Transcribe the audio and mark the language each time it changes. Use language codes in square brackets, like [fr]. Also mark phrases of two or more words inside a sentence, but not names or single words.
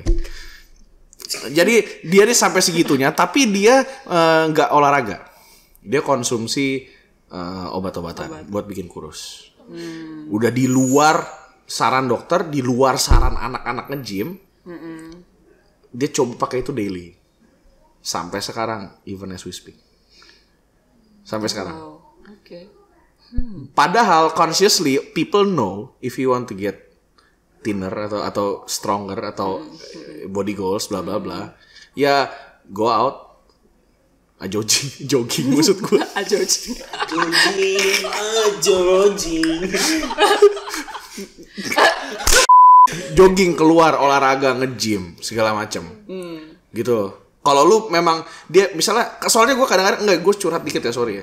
[id] Jadi dia nih sampai segitunya, tapi dia nggak olahraga. Dia konsumsi obat-obatan buat bikin kurus. Udah di luar saran dokter, di luar saran anak-anak nge-gym. Dia coba pakai itu daily. Sampai sekarang, [en] even as we speak. [id] Sampai sekarang. [en] Padahal consciously people know if you want to get thinner atau stronger atau body goals bla bla bla, ya go out, [id] jogging maksud gue. Jogging keluar, olahraga, nge-gym segala macam. Gitu. Kalau lu memang dia misalnya, soalnya gue kadang-kadang gue curhat dikit ya, sorry ya.